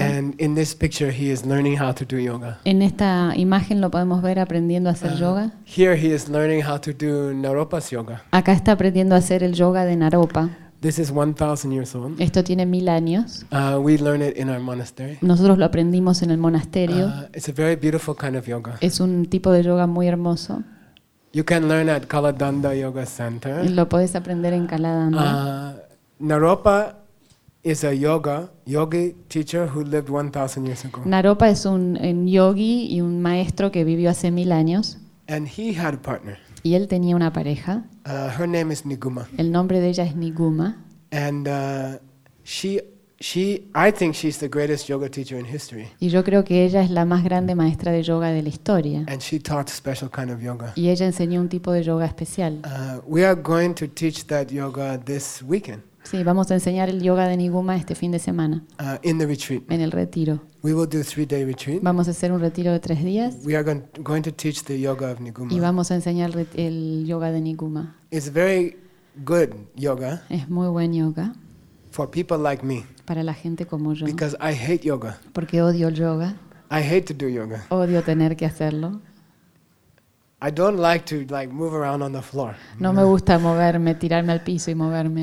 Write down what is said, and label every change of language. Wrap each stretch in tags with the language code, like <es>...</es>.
<en>And in this picture, he is learning how to do yoga.</en> <es>En esta imagen lo podemos ver aprendiendo a hacer yoga.</es> <en>Here he is learning how to do Naropa's yoga.</en> <es>Acá está aprendiendo a hacer el yoga de Naropa.</es> <en>This is 1,000 years old.</en> <es>Esto tiene 1,000 años.</es> <en>We learn it in our monastery.</en> <es>Nosotros lo aprendimos en el monasterio.</es> <en>It's a very beautiful kind of yoga.</en> <es>Es un tipo de yoga muy hermoso.</es> <en>You can learn at Kaladanda Yoga Center.</en> <es>Lo puedes aprender en Kaladanda.</es> <en>Naropa is a yogi teacher who lived 1,000 years ago.</en> <es>Naropa es un yogi y un maestro que vivió hace 1,000 años.</es> <en>And he had a partner.</en> <es>Y él tenía una pareja.</es> <en>Her name is Niguma.</en> <es>El nombre de ella es Niguma.</es> <en>And I think she's the greatest yoga teacher in history.</en> <es>Y yo creo que ella es la más grande maestra de yoga de la historia.</es> <en>And she taught special kind of yoga.</en> <es>Y ella enseñó un tipo de yoga especial.</es> <en>We are going to teach that yoga this weekend.</en> <es>Sí, vamos a enseñar el yoga de Niguma este fin de semana.</es> <en>In the retreat.</en> <es>En el retiro.</es> <en>We will do a 3-day retreat.</en> <es>Vamos a hacer un retiro de 3 días.</es> <en>We are going to teach the yoga of Niguma.</en> <es>Y vamos a enseñar el yoga de Niguma.</es> <en>It's very good yoga.</en> <es>Es muy buen yoga.</es> <en>For people like me.</en> <es>Para la gente como yo.</es> <en>Because I hate yoga.</en> <es>Porque odio el yoga.</es> <en>I hate to do yoga.</en> <es>Odio tener que hacerlo.</es> <en>I don't like to like move around on the floor.</en> <es>No me gusta moverme, tirarme al piso y moverme.</es>